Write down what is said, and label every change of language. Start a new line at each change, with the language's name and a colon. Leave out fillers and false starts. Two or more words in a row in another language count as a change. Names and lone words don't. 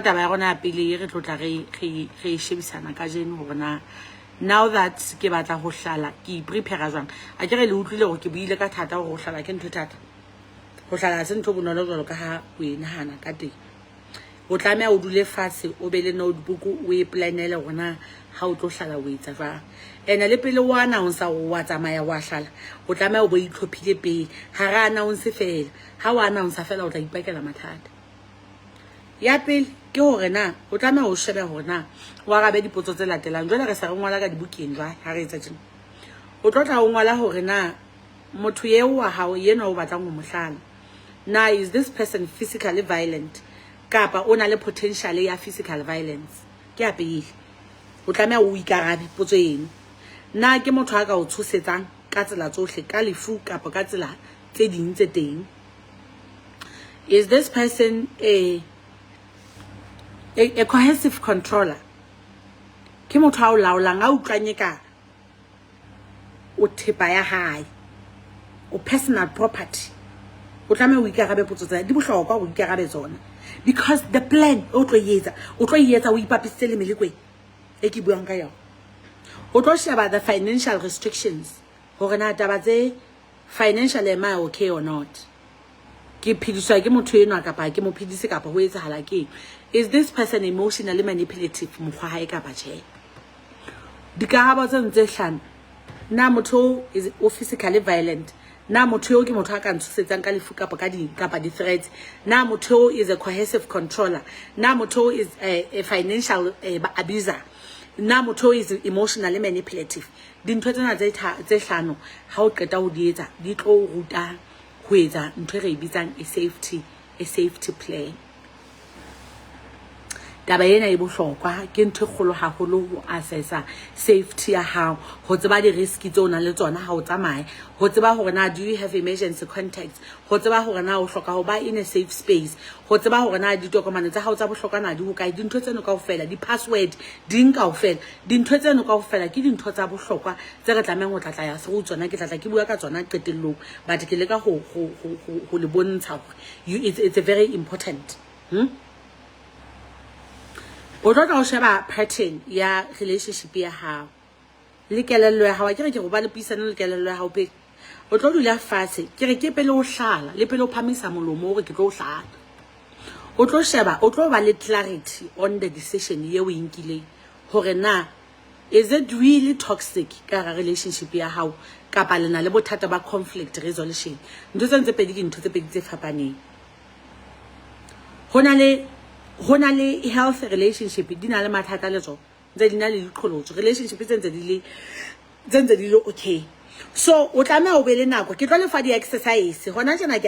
Southern Sotho: taba ya rona ya pele re tlotla re shebisana ka jeno hona
English: now that
Southern Sotho: ke batla ho hlala ke prepare jwang a ke re le utlwile go ke buile ka thata go hlala ke ntho thata go hlala se ntho bonolo jwalo ka ha o enahana ka teng o tlamea o dule fatshe o be le notebook o e planele gona ha o tlo hlala o etsa jwang ena le pele wa announce wa tsamaya wa hlala o tlamea o bo itlhophile pele ha ra announce fela ha wa announce fela o tla ipakela mathata ya pele ke hore na o tlamea o shebe hore na wa rabe dipotso tse latelang jwale re sa re ngwala ka dibukeng jwa ha re etsa tjena o tlotla o ngwala hore na motho yeo wa hao yena o batlang ho mohlala na
English: is this person physically violent
Southern Sotho: kapa ona le potential ya
English: physical violence
Southern Sotho: ke a pele o tlamea o ikarabe potso eno na ke motho a ka o tshosetsang ka tsela tsohle ka lefu kapa ka tsela tse ding tse teng
English: is this person a cohesive controller
Southern Sotho: ke motho a o laolang a utlwanye ka o thepa ya hae o
English: personal property
Southern Sotho: o tlameha o ikarabe potso tsa di bohlokwa o ikarabe tsona
English: because the plan
Southern Sotho: o tlo yetsa o ipapisitse le melekwe e ke buang ka yona o tlo sheba
English: the financial restrictions
Southern Sotho: hore na taba tse
English: financial am I okay or not
Southern Sotho: ke phidiswa ke motho eno kapa ke mo phidise kapa ho etsahala ke
English: is this person emotionally manipulative
Southern Sotho: mokgwa hae kapa tjhe dikarabo tse ntse hlano na motho
English: is physically violent
Southern Sotho: na motho yo ke motho a ka ntshosetsang ka lefu kapa di threats na motho
English: is a coercive controller
Southern Sotho: na motho
English: is a financial abuser
Southern Sotho: na motho
English: is emotionally manipulative
Southern Sotho: dintho tsena tse hlano ha o qeta ho di etsa di tlo ruta ho etsa ntho re bitsang
English: a safety plan
Southern Sotho: taba ena e bohlokwa ke ntho kgolo haholo ho assessa safety ya hao ho tseba di risk tse o nang le tsona ha o tsamaya ho tseba hore na
English: do you have emergency contacts
Southern Sotho: ho tseba hore na o hloka ho ba
English: in a safe space
Southern Sotho: ho tseba hore na ditokomane tsa hao tsa bohlokwa na di ho kae dintho tseno kaofela di password ding kaofela dintho tseno kaofela ke dintho tsa bohlokwa tse re tlameng ho tlatla ya se go tsona ke tlatla ke bua ka tsona qetellong but ke leka ho le bontsha hore
English: it's a very important
Southern Sotho: o tlo tla o sheba pattern ya relationship ya hao le kelello ya hao ke re ke go ba le puisano le kelello ya hao pe o tlo dula fatshe ke re ke pele o hlala le pele o phamisa molomo hore ke tlo o hlala o tlo sheba o tlo ba le
English: clarity on the decision
Southern Sotho: ye o inkileng hore na
English: is it really toxic
Southern Sotho: ka relationship ya hao kapa lena le bothata ba
English: conflict resolution
Southern Sotho: ntho tse ntse pedi ke ntho tse pedi tse fapaneng hona le
English: health relationship
Southern Sotho: di na le mathata le tsona ntse di na le diqholotso relationship tse ntse di le
English: okay so
Southern Sotho: o tlameha o be le nako ke tlo le fa di exercise hona tjena ke a